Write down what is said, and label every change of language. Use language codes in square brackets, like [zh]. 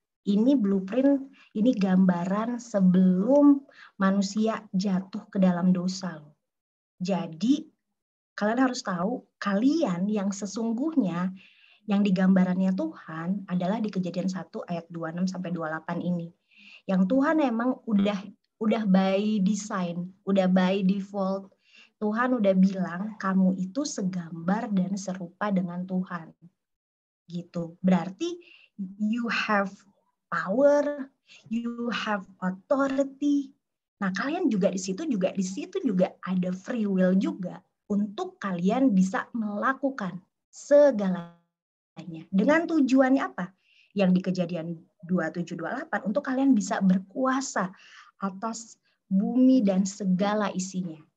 [id] Ini blueprint, ini gambaran sebelum manusia jatuh ke dalam dosa loh. Jadi kalian harus tahu, kalian yang sesungguhnya yang digambarannya Tuhan adalah di Kejadian 1 ayat 26 sampai 28 ini. Yang Tuhan emang udah by design, udah by default. Tuhan udah bilang kamu itu segambar dan serupa dengan Tuhan. Gitu. Berarti [en] you have power, you have authority. [id] Nah, kalian juga di situ juga ada free will juga untuk kalian bisa melakukan segalanya. Dengan tujuannya apa? Yang di Kejadian 27-28 untuk kalian bisa berkuasa atas bumi dan segala isinya.